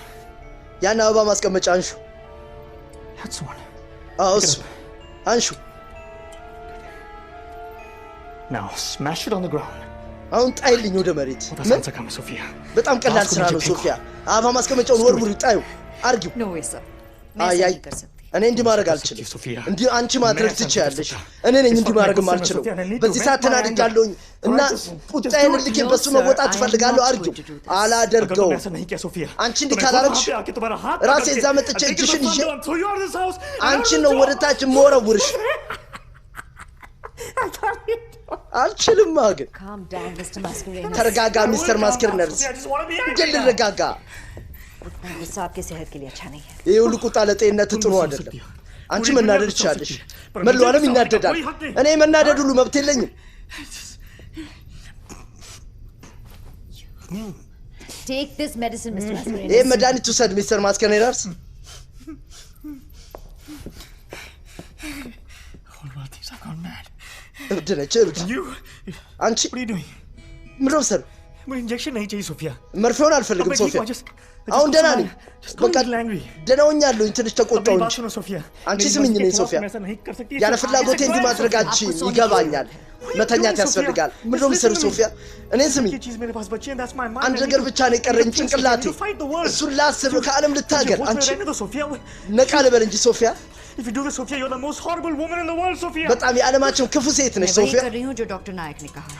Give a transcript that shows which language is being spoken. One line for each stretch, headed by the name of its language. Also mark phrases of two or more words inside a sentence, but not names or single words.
Amharic: ያን አበባ ማስቀመጫ አንሹ
English: that's one
Amharic: አውስ አንሹ
English: now smash it on the ground
Amharic: አሁን ጣይልኝ ወደ መሬት
Hindi: बहुत आसान सा काम है सोफिया
Amharic: በጣም ቀላል ስራ ነው ሶፊያ አበባ ማስቀመጫውን ወርውሪ ጣዩ አርጊው
English: no way sir
Hindi: मैं ऐसा नहीं कर सकती
Amharic: እኔ እንዲህ ማድረግ አልችልም እንዲህ አንቺ ማድረግ ትችያለሽ እኔ ነኝ እንዲህ ማድረግ ማልችለው በዚህ ሰዓት ተናድጃለሁኝ እና ቁጣዬን ልኬ በሱ መወጣት እፈልጋለሁ አርጊው አላደርገው አንቺ እንዲህ ካላረግሽ ራሴ እዛ መጥቼ እጅሽን ይዤ አንቺ ነው ወደ ታች መወረውርሽ አልችልም ግን ተረጋጋ ሚስተር ማስከርነርስ እንዴት ልረጋጋ
Hindi: गुस्सा आपके सेहत के लिए अच्छा नहीं है
Amharic: ይሄ ሁሉ ቁጣ ለጤንነት ጥሩ አይደለም አንቺ መናደድ ትችያለሽ መለዋለም ይናደዳል እኔ መናደድ ሁሉ መብት የለኝም
English: take this medicine mister Mascarenhas
Amharic: ይሄ መድኃኒት ውሰድ ሚስተር ማስከርነርስ እብድ ነች እብድ አንቺ ምን ነው ሰር
Hindi: मुझे इंजेक्शन नहीं चाहिए सोफिया
Amharic: መርፌውን አልፈልግም ሶፊያ አሁን ደህና ነኝ በቃ ደህና ሆኛለሁኝ ትንሽ ተቆጣሁ እንጂ አንቺ ስምኝ ነኝ ሶፊያ ያለ ፍላጎቴ እንዲህ ማድረጋችን ይገባኛል መተኛት ያስፈልጋል ምን ነው የምትሰሪው ሶፊያ እኔን ስምኝ አንድ ነገር ብቻ ነው የቀረኝ ጭንቅላቴ እሱን ላስብ ከዓለም ልታገር አንቺ ነቃ ልበል እንጂ ሶፊያ
English: If you do this, Sophia, you're the most horrible woman in the world, Sophia.
Amharic: በጣም የዓለማችን ክፉ ሴት ነሽ ሶፊያ
Hindi: कर रही हूं जो डॉक्टर नायक ने कहा